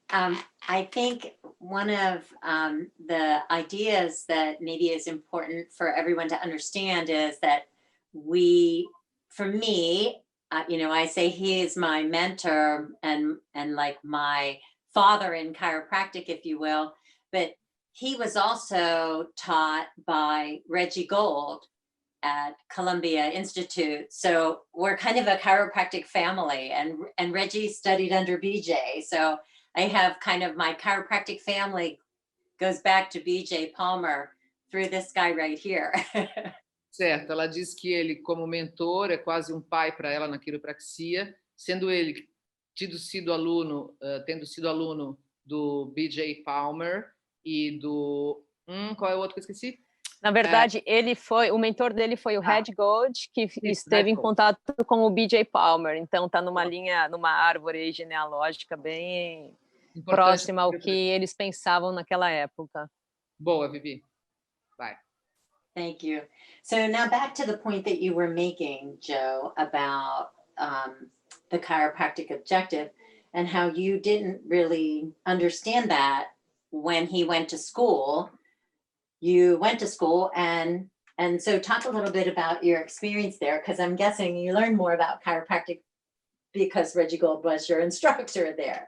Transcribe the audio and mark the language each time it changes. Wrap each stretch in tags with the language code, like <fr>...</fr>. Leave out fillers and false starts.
<en>I think one of the ideas that maybe is important for everyone to understand is that for me, I say he is my mentor and like my father in chiropractic, if you will, but he was also taught by Reggie Gold at Columbia Institute. So we're kind of a chiropractic family, and Reggie studied under BJ. So I have kind of my chiropractic family goes back to BJ Palmer through this guy right here.</en> <pt>Certo, ela diz que ele, como mentor, é quase um pai para ela na quiropraxia, sendo ele tendo sido aluno do BJ Palmer e do... qual é o outro que eu esqueci? Na verdade, o mentor dele foi o Red Gold, que esteve em contato com o BJ Palmer. Então, está numa árvore genealógica bem próxima ao que eles pensavam naquela época. Boa, Vivi. Vai.</pt> <en>Thank you. So now back to the point that you were making, Joe, about the chiropractic objective and how you didn't really understand that when he went to school. You went to school, and so talk a little bit about your experience there, because I'm guessing you learned more about chiropractic because Reggie Gold was your instructor there.</en>